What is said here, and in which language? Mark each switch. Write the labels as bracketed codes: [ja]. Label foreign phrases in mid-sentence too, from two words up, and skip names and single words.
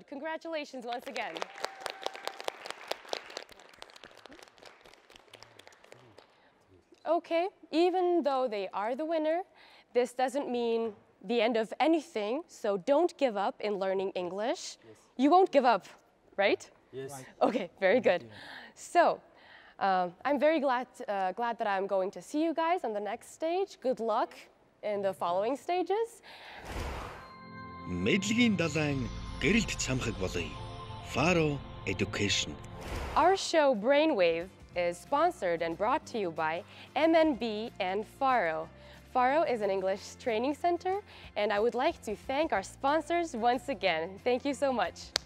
[en] Congratulations once again. Okay, even though they are the winner, this doesn't mean the end of anything, so don't give up in learning English. Yes. You won't give up, right? Yes. Okay, very good. So, I'm very glad that I'm going to see you guys on the next stage. Good luck in the following stages. [mn] Мэдлэгийн далайн гэрэлт цамхаг болъё. Faro Education. [en] Our show Brainwave is sponsored and brought to you by MNB and Faro. Faro is an English training center, and I would like to thank our sponsors once again. Thank you so much.